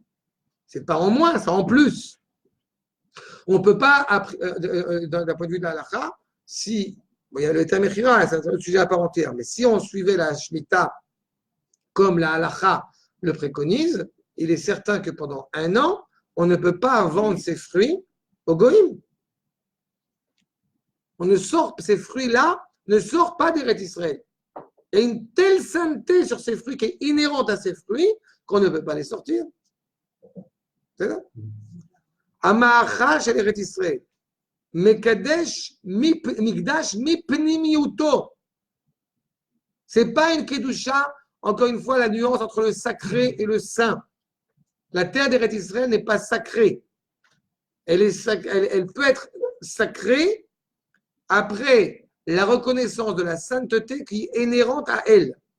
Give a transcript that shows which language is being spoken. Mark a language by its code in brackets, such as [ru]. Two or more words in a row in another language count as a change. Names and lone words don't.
[fr] Ce n'est pas en moins, c'est en plus. On ne peut pas, d'un point de vue de la halakha, si, bon, il y a le Tamechira, c'est un sujet à part entière, mais si on suivait la Shemitah comme la halakha le préconise, il est certain que pendant 1 an, on ne peut pas vendre ces fruits au Goïm. Ces fruits-là ne sortent pas d'Eretz Israël. Il y a une telle sainteté sur ces fruits qui est inhérente à ces fruits qu'on ne peut pas les sortir. C'est ça? [he] המאכל של ארץ ישראל. מקדש מקדש מפנימיותו. [fr] C'est pas une kedusha, encore une fois, la nuance entre le sacré et le saint. La terre d'Eretz Israël n'est pas sacrée. Elle peut être sacrée après la reconnaissance de la sainteté qui est inhérente à elle.